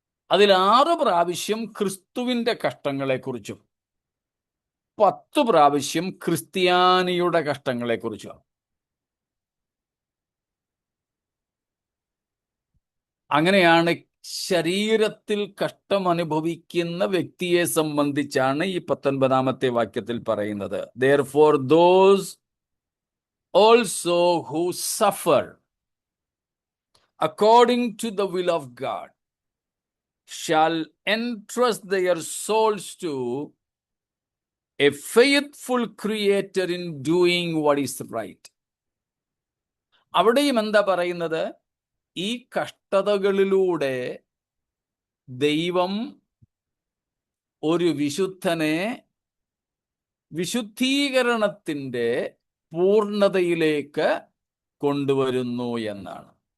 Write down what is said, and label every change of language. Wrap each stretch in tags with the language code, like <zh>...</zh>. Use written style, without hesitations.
<ml>അതിൽ 6 പ്രാവശ്യം ക്രിസ്തുവിൻ്റെ കഷ്ടങ്ങളെക്കുറിച്ചും 10 പ്രാവശ്യം ക്രിസ്ത്യാനിയുടെ കഷ്ടങ്ങളെക്കുറിച്ചും. അങ്ങനെയാണ് ശരീരത്തിൽ കഷ്ടം അനുഭവിക്കുന്ന വ്യക്തിയെ സംബന്ധിച്ചാണ് ഈ 19 വാക്യത്തിൽ പറയുന്നത്.</ml> <en>Therefore those also who suffer according to the will of God shall entrust their souls to a faithful creator in doing what is right.</en> <ml>അവിടെയും എന്താ പറയുന്നത്? ഈ കഷ്ടതകളിലൂടെ ദൈവം ഒരു വിശുദ്ധനെ വിശുദ്ധീകരണത്തിൻ്റെ പൂർണ്ണതയിലേക്ക് കൊണ്ടുവരുന്നു എന്നാണ്.</ml>